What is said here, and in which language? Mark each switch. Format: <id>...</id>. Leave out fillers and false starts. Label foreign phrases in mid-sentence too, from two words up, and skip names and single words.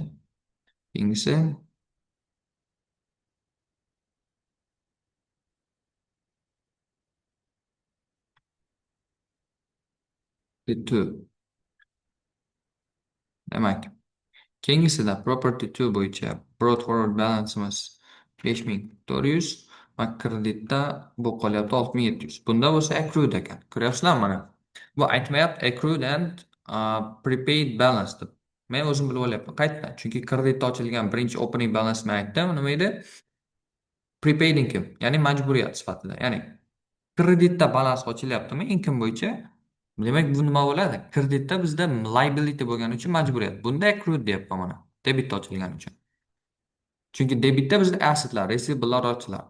<uz>Keyingisi 2. Demak, keyingisida property 2 bo'yicha</uz> <en>brought forward balance'imiz</en> <uz>5.400 va kreditda bu qolyapti 6.700. Bunda bo'lsa accrued ekan. Ko'ryapsizlarmi mana? Bu aytmayapti</uz> <en>accrued and prepaid balance</en> <uz>deb. Men o'zim bilib olyapman. Qayerdan? Chunki kreditda ochilgan birinchi</uz> <en>opening balance</en> <uz>men aytdim. Nima edi?</uz> <en>Prepaid income,</en> <uz>ya'ni majburiyat sifatida. Ya'ni kreditda balans ochilyaptimi income bo'yicha? Demak, bu nima bo'ladi? Kreditda bizda liability bo'lgani uchun majburiyat. Bunda accrued deyapman mana. Debitda ochilgani uchun. Chunki debitda bizda assetlar, receivables ochiladi.</uz>